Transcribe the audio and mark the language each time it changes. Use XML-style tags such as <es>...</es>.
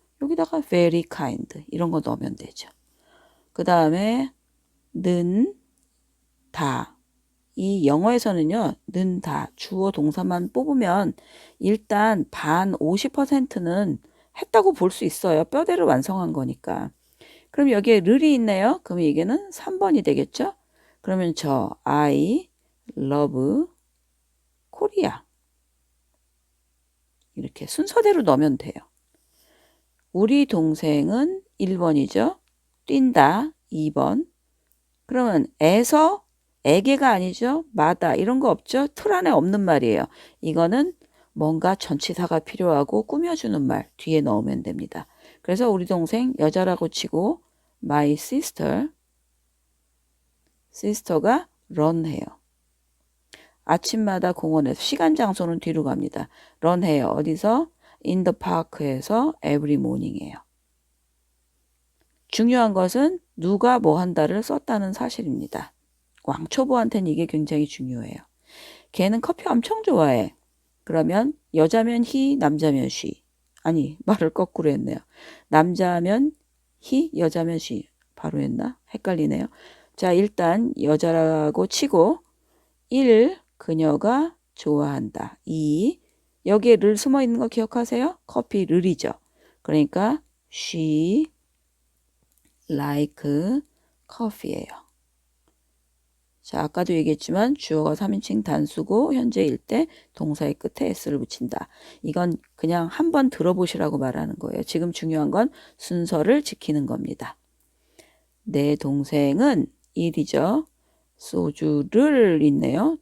<ko>여기다가</ko> <en>very kind</en> <ko>이런 거 넣으면 되죠. 그 다음에 는 다. 이 영어에서는요. 는 다. 주어 동사만 뽑으면 일단 반 50%는 했다고 볼 수 있어요. 뼈대를 완성한 거니까. 그럼 여기에 르이 있네요. 그럼 이게는 3번이 되겠죠? 그러면 저</ko> <en>I love Korea.</en> <ko>이렇게 순서대로 넣으면 돼요. 우리 동생은 1번이죠. 뛴다 2번. 그러면 에서 에게가 아니죠. 마다 이런 거 없죠. 틀 안에 없는 말이에요. 이거는 뭔가 전치사가 필요하고 꾸며주는 말 뒤에 넣으면 됩니다. 그래서 우리 동생 여자라고 치고</ko> <en>my sister</en> <ko>가 run해요. 아침마다 공원에서 시간 장소는 뒤로 갑니다. run해요. 어디서?</ko> <en>in the park에서 every morning이에요.</en> <ko>중요한 것은 누가 뭐 한다를 썼다는 사실입니다. 왕초보한테는 이게 굉장히 중요해요. 걔는 커피 엄청 좋아해. 그러면 여자면 he, 남자면 she. 아니, 말을 거꾸로 했네요. 남자면 he, 여자면 she. 바로 했나? 헷갈리네요. 자, 일단 여자라고 치고 1. 그녀가 좋아한다. 2. 여기에 를 숨어 있는 거 기억하세요? 커피 를이죠. 그러니까</ko> <en>she like coffee예요.</en> <ko>자, 아까도 얘기했지만 주어가 3인칭 단수고 현재일 때 동사의 끝에 s를 붙인다. 이건 그냥 한번 들어보시라고 말하는 거예요. 지금 중요한 건 순서를 지키는 겁니다. 내 동생은 1이죠. 소주를 있네요.</ko>